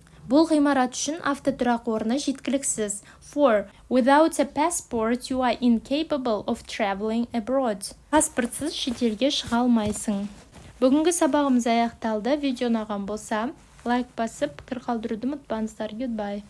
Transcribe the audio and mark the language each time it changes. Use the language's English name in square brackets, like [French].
[Kazakh] Бұл ғимарат үшін автотұрақ орны жеткіліксіз. [English] 4. Without a passport, you are incapable of traveling abroad. [Kazakh] Паспортсыз шетелге шыға алмайсың. Бүгінгі сабағымыз аяқталды. Видео ұнаған болса, лайк басып, пікір қалдыруды ұмытпаңыздар. [English] Goodbye.